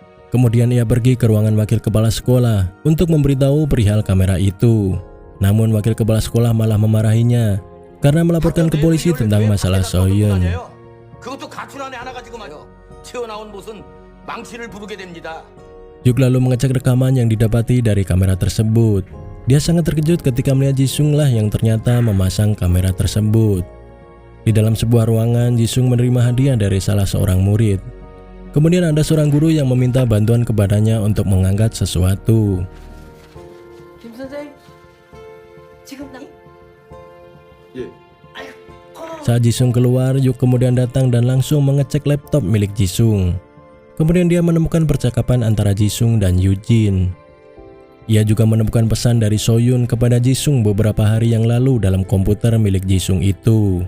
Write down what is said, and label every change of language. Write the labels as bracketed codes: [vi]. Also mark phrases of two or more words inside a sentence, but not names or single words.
[id] Kemudian ia pergi ke ruangan wakil kepala sekolah untuk memberitahu perihal kamera itu. Namun wakil kepala sekolah malah memarahinya karena melaporkan ke polisi tentang masalah Soyun. [ko] 그것도 가출 안에 하나 가지고 말이야. 튀어나온 못은 망치를 부르게 됩니다. [id] Yuk lalu mengecek rekaman yang didapati dari kamera tersebut. Dia sangat terkejut ketika melihat Jisung lah yang ternyata memasang kamera tersebut. Di dalam sebuah ruangan, Jisung menerima hadiah dari salah seorang murid. Kemudian ada seorang guru yang meminta bantuan kepadanya untuk mengangkat sesuatu. [ko] 김 선생, 지금 나 예. [id] Saat Jisung keluar, Yuk kemudian datang dan langsung mengecek laptop milik Jisung. Kemudian dia menemukan percakapan antara Jisung dan Yujin. Ia juga menemukan pesan dari Soyun kepada Jisung beberapa hari yang lalu dalam komputer milik Jisung itu.